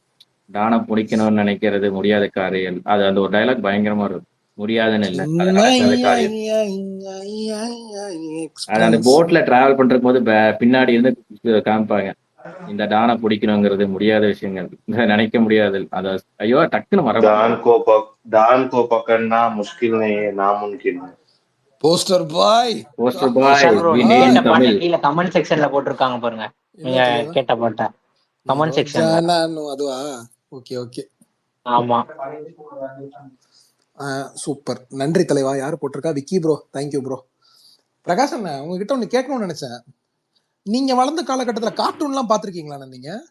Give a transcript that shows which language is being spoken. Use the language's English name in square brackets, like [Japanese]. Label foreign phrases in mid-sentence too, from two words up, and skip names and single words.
[Tamil] டானை பிடிக்கணும்னு நினைக்கிறது முடியாத காரியம், அது அந்த ஒரு டைலாக் பயங்கரமா இருக்கும். முடியாதுன்னு இல்லை, அது நடக்காத காரியம். அது அந்த போட்ல டிராவல் பண்ற போது பின்னாடி இருந்து காமிப்பாங்க, இந்த டானை பிடிக்கணுங்கிறது முடியாத விஷயங்கள், நினைக்க முடியாது. அத ஐயோ டக்குன்னு [Hindi] डान को पकड़ना मुश्किल नहीं है, नामुमकिन है. [English] poster boy. poster boy [Tamil] விஷால் ப்ரோ, [English] we [Tamil] நீங்க [English] need in [Tamil] கேட்ட பாட்டை தமிழ். கீழே [English] comment section [Tamil] போட்டிருக்காங்க பாருங்க. நீங்க என்னது? கேட்ட பாட்டை [English] comment section. [Tamil] அதுவா? [English] okay okay, [Tamil] ஆமா, சூப்பர். நன்றி தலைவா. யாரு போட்டிருக்கா? விக்கி ப்ரோ, [English] thank you bro. [Tamil] பிரகாஷ் அண்ணா, உங்ககிட்ட ஒண்ணு கேட்கணும்னு நினைச்சேன். நீங்க வளர்ந்த காலகட்டத்துல கார்ட்டூன் எல்லாம் பாத்திருக்கீங்களா நீங்க?